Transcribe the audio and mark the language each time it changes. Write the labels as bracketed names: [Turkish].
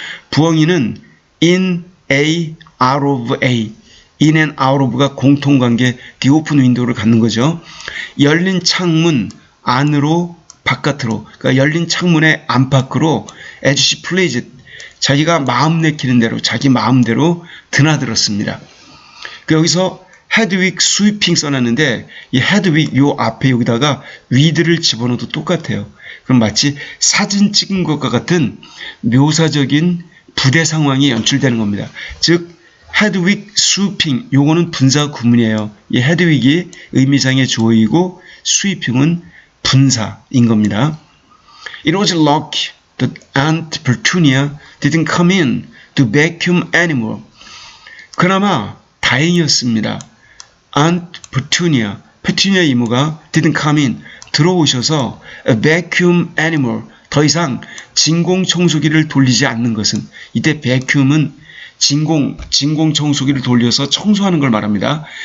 [Korean] 부엉이는 in a, out of a, [English] in and out of [Korean] 가 공통관계, [English] the open window [Korean] 를 갖는 거죠. 열린 창문 안으로 바깥으로, 그러니까 열린 창문의 안팎으로 [English] as she pleased, [Korean] 자기가 마음 내키는 대로, 자기 마음대로 드나들었습니다. 여기서 Hedwig sweeping 써놨는데 이 Hedwig 요 앞에 여기다가 with를 집어넣어도 똑같아요. 그럼 마치 사진 찍은 것과 같은 묘사적인 부대 상황이 연출되는 겁니다. 즉 Hedwig sweeping, 요거는 분사 구문이에요. 이 Hedwig이 의미상의 조이고 sweeping은 분사인 겁니다. [English] It was lucky that Aunt Petunia didn't come in to vacuum anymore. [Korean] 그나마 다행이었습니다. Aunt Petunia, 페투니아 이모가 [English] didn't come in, [Korean] 들어오셔서 [English] vacuum anymore, [Korean] 더 이상 진공 청소기를 돌리지 않는 것은, 이때 vacuum은 진공 청소기를 돌려서 청소하는 걸 말합니다.